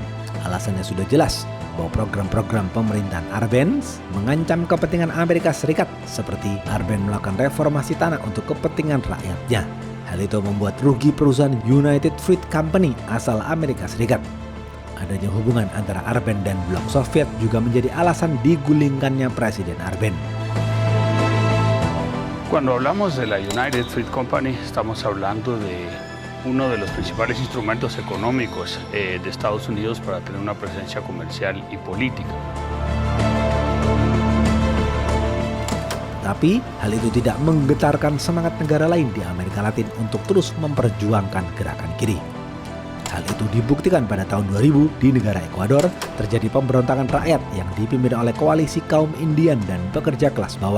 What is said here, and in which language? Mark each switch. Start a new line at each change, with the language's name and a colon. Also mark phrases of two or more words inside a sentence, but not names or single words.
Indonesian: Alasannya sudah jelas, bahwa program-program pemerintahan Arbenz mengancam kepentingan Amerika Serikat, seperti Arbenz melakukan reformasi tanah untuk kepentingan rakyatnya. Hal itu membuat rugi perusahaan United Fruit Company asal Amerika Serikat. Adanya hubungan antara Arbenz dan blok Soviet juga menjadi alasan digulingkannya Presiden Arbenz.
Spanish: Cuando hablamos de la United Fruit Company, estamos hablando de uno de los principales instrumentos económicos de Estados Unidos para tener una presencia comercial y política.
Indonesian: Tapi hal itu tidak menggetarkan semangat negara lain di Amerika Latin untuk terus memperjuangkan gerakan kiri. Hal itu dibuktikan pada tahun 2000 di negara Ekuador terjadi pemberontakan rakyat yang dipimpin oleh koalisi kaum Indian dan pekerja kelas bawah.